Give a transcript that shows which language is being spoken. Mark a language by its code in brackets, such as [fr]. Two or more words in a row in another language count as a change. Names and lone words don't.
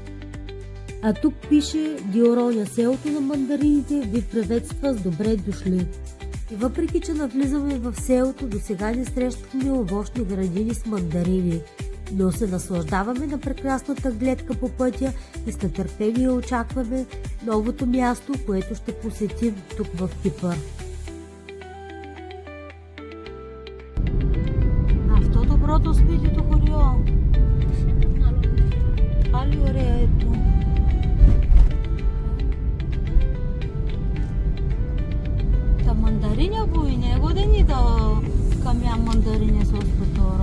[bg] А тук пише Диороня, селото на мандарините ви приветства с добре дошли. И въпреки, че навлизаме в селото, до сега не срещахме овощни градини с мандарини, но се наслаждаваме на прекрасната гледка по пътя и с нетърпение очакваме новото място, което ще посетим тук в Кипър. [el] Αυτό το πρώτο σπίτι του χωριού. Άλλη ωραία ето. Τα μανταρίνια που είναι, εγώ δεν είδα καμιά μανταρίνια στο τώρα.